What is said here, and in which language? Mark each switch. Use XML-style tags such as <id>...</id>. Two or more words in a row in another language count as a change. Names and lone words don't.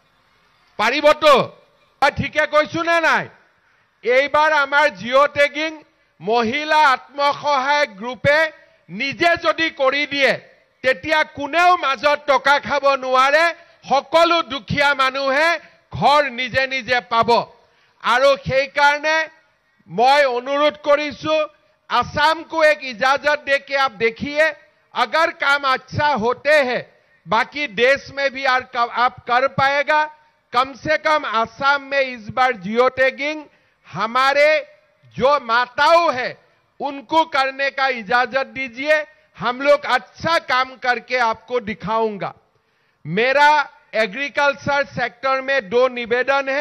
<as>পাৰিবতো ঠিকে কৈছো নে নাই এইবাৰ আমাৰ</as> <en>geo tagging</en> <as>মহিলা আত্মসহায়ক গ্ৰুপে নিজে যদি কৰি দিয়ে তেতিয়া কোনেও মাজত টকা খাব নোৱাৰে সকলো দুখীয়া মানুহে ঘৰ নিজে নিজে পাব আৰু সেই কাৰণে মই অনুৰোধ কৰিছো</as> <hi>आसाम को एक इजाजत दे के आप देखिए अगर काम अच्छा होते हैं बाकी देश में भी आप कर पाएगा कम से कम आसाम में इस बार जियो टैगिंग हमारे जो माताओं है उनको करने का इजाजत दीजिए हम लोग अच्छा काम करके आपको दिखाऊंगा मेरा</hi> <en>agriculture sector</en> <hi>में 2 निवेदन है</hi>